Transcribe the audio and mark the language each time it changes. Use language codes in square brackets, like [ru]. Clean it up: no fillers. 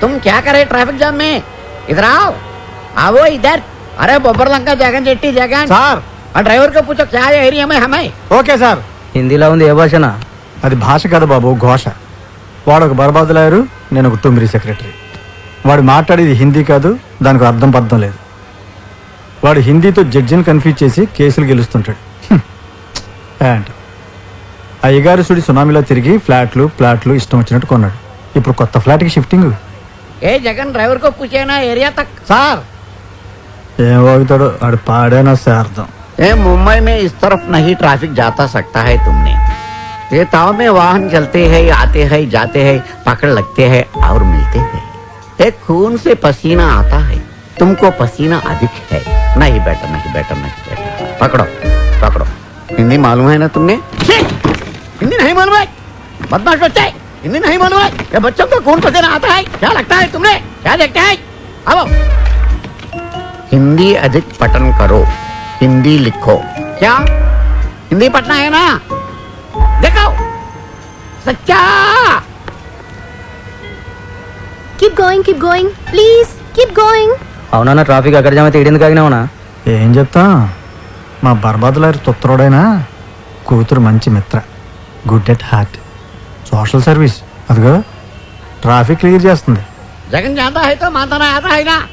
[hi] तुम क्या करे ट्रैफिक जाम में? इधर आओ, आओ इधर. अरे Babbar Lanka Jagan jetty Jagan [te] sir [hi] driver को पूछो क्या एरिया में हमें. [te] Okay sir. హిందీలో ఉంది, ఏ భాషనా? అది భాష కాదు బాబు, ఘోష. వాడు ఒక బర్బాదులాయరు, నేను ఒక తుమ్మిరి సెక్రటరీ. వాడు మాట్లాడేది హిందీ కాదు, దానికి అర్థం పర్థం లేదు. వాడు హిందీతో జడ్జిని కన్ఫ్యూజ్ చేసి కేసులు గెలుస్తుంటాడు. అండ్ అయ్యగారు సునామీలో తిరిగి ఫ్లాట్లు ఇష్టం వచ్చినట్టు కొన్నాడు. ఇప్పుడు కొత్త ఫ్లాట్కి షిఫ్టింగ్. [hi] ए जगन ड्राइवर को पूछे ना एरिया तक. [te] సార్ ఏం వాగుతాడో ఆడు పాడేనా శార్థం. [hi] ए मुंबई में इस तरफ नहीं ट्रैफिक जाता सकता है तुमने. ये ताव में वाहन चलते हैं, आते हैं, जाते हैं, पकड़ लगते हैं और मिलते हैं. एक खून से पसीना आता है. तुमको पसीना अधिक है. नहीं बेटा नहीं बेटा नहीं बेटा. पकड़ो पकड़ो. हिंदी मालूम है ना तुमने? हिंदी नहीं मालूम है? बदमाश बच्चे, हिंदी नहीं मालूम है? ये बच्चों को खून पसीना आता है. क्या लगता है तुमने? क्या देखते हैं? आओ, हिंदी अधिक पठन करो, हिंदी लिखो. क्या हिंदी पढ़ना है ना? देखो सच्चा. [en] Keep going, please, keep going. [te] అవునా, ట్రాఫిక్ అక్కడ జామైతే ఇడింది కాగినావునా? ఏం చెప్తా, మా బర్బాదులాయరు తొత్తరోడైనా కూతురు మంచి మిత్ర, [en] Good at heart, social service. [te] అదిగో ట్రాఫిక్ క్లియర్ చేస్తుంది. [hi] जगन जानता है तो मानता ना आता है ना.